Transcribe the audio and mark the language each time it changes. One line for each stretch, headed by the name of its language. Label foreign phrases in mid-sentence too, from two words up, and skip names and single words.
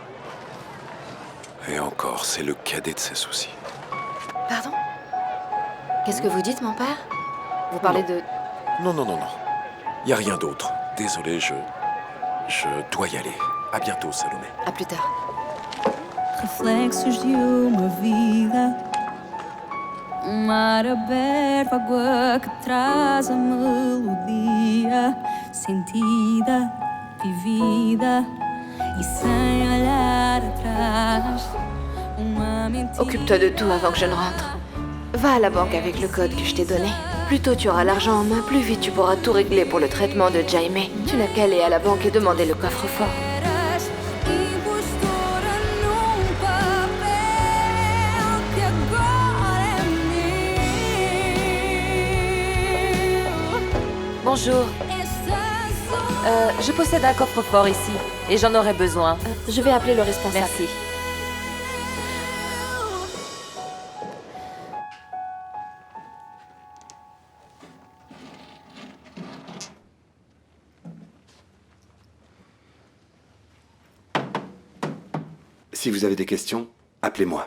French: Et encore, c'est le cadet de ses soucis. Pardon? Qu'est-ce que vous dites, mon père? Vous parlez de... Non. Y a rien d'autre. Désolé, je dois y aller. À bientôt, Salomé. À plus tard.
Portuguese: Reflexos de uma vida, mar aberto, água que traz a melodia sentida, vivida e sem olhar atrás. Uma mentira.
French: Occupe-toi de tout avant que je ne rentre. Va à la banque avec le code que je t'ai donné. Plus tôt tu auras l'argent en main, plus vite tu pourras tout régler pour le traitement de Jaime. Tu n'as qu'à aller à la banque et demander le coffre-fort.
Portuguese: Impostora num papel que agora é meu.
French: Bonjour. Je possède un coffre-fort ici, et j'en aurais besoin. Je vais appeler le responsable. Merci. Si vous avez des questions, appelez-moi.